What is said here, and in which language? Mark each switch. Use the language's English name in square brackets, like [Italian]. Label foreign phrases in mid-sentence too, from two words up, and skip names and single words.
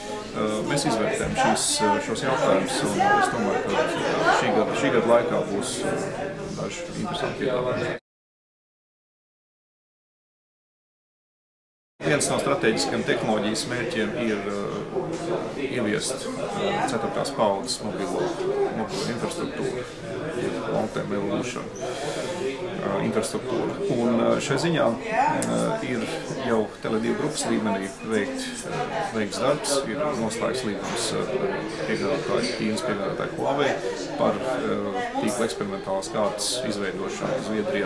[Latvian] Mēs izvērtējam šos jautājumus un es domāju, ka šī gada laikā būs daži interesanti piedāvājumi. Viens no strateģiskiem tehnoloģijas mērķiem ir ieviest 4. paudzes mobilo infrastruktūru, [English] long-term evolution infrastruktūru. [Latvian] Un šai ziņā ir jau Tele2 grupas līmenī veikts darbs, ir noslēgts līgums Ķīnas piegādātāju Huawei par tīkla eksperimentālās kārtas izveidošanu Zviedrijā.